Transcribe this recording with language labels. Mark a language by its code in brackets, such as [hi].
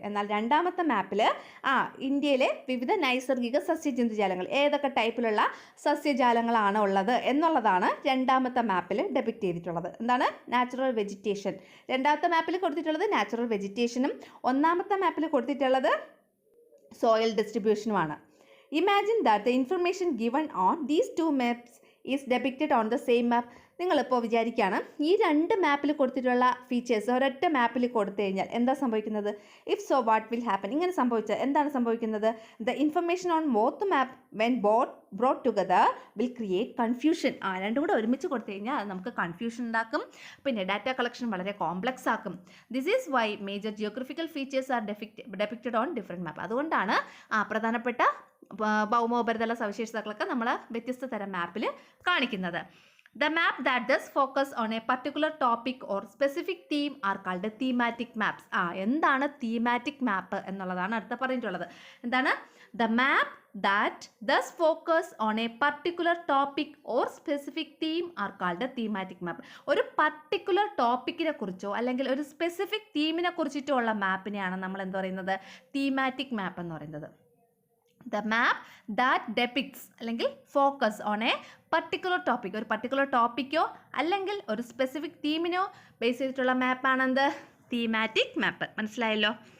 [ml] എന്നാൽ രണ്ടാമത്തെ മാപ്പിൽ ഇന്ത്യയിലെ വിവിധ നൈസർഗിക സസ്യജന്തുജാലങ്ങൾ, ഏതൊക്കെ ടൈപ്പിലുള്ള സസ്യജാലങ്ങളാണ് ഉള്ളത് എന്നുള്ളതാണ് രണ്ടാമത്തെ മാപ്പിൽ ഡെപിക്റ്റ് ചെയ്തിട്ടുള്ളത്. എന്താണ്? Natural vegetation. രണ്ടാമത്തെ മാപ്പിൽ കൊടുത്തിട്ടുള്ളത് നാച്ചുറൽ വെജിറ്റേഷനും ഒന്നാമത്തെ മാപ്പിൽ കൊടുത്തിട്ടുള്ളത് soil ഡിസ്ട്രിബ്യൂഷനുമാണ്. [en] Imagine that the information given on these two maps is depicted on the same map. [ml] നിങ്ങളിപ്പോൾ വിചാരിക്കുകയാണ് ഈ രണ്ട് മാപ്പിൽ കൊടുത്തിട്ടുള്ള ഫീച്ചേഴ്സ് ഒരൊറ്റ മാപ്പിൽ കൊടുത്തു കഴിഞ്ഞാൽ എന്താ സംഭവിക്കുന്നത്? [en] If so what will happen? [ml] ഇങ്ങനെ സംഭവിച്ചാൽ എന്താണ് സംഭവിക്കുന്നത്? [en] The information on both map when brought together will create confusion. [ml] രണ്ടും കൂടെ ഒരുമിച്ച് കൊടുത്തു കഴിഞ്ഞാൽ അത് നമുക്ക് കൺഫ്യൂഷൻ ഉണ്ടാക്കും. പിന്നെ ഡാറ്റ കളക്ഷൻ വളരെ കോംപ്ലക്സ് ആക്കും. [en] This is why major geographical features are depicted on different map. [ml] അതുകൊണ്ടാണ് പ്രധാനപ്പെട്ട ഭൗമോപരിതല സവിശേഷതകളൊക്കെ നമ്മൾ വ്യത്യസ്ത തരം മാപ്പിൽ കാണിക്കുന്നത്. [en] The map that does focus on a particular topic or specific theme are called thematic maps. [ml] എന്താണ് thematic map എന്നുള്ളതാണ് അടുത്ത പറഞ്ഞിട്ടുള്ളത്. എന്താണ്? [en] The map that does focus on a particular topic or specific theme are called a thematic map. [ml] ഒരു particular ടോപ്പിക്കിനെ കുറിച്ചോ അല്ലെങ്കിൽ ഒരു specific തീമിനെ കുറിച്ചിട്ടോ ഉള്ള മാപ്പിനെയാണ് നമ്മൾ എന്ത് പറയുന്നത്? തീമാറ്റിക് മാപ്പ് എന്ന് പറയുന്നത്. [en] The map that depicts [ml] അല്ലെങ്കിൽ [en] focus on a particular topic, [ml] ഒരു പർട്ടിക്കുലർ ടോപ്പിക്കോ അല്ലെങ്കിൽ ഒരു സ്പെസിഫിക് തീമിനോ ബേസ് ചെയ്തിട്ടുള്ള മാപ്പാണെന്ത്? തീമാറ്റിക് മാപ്പ്. മനസ്സിലായല്ലോ?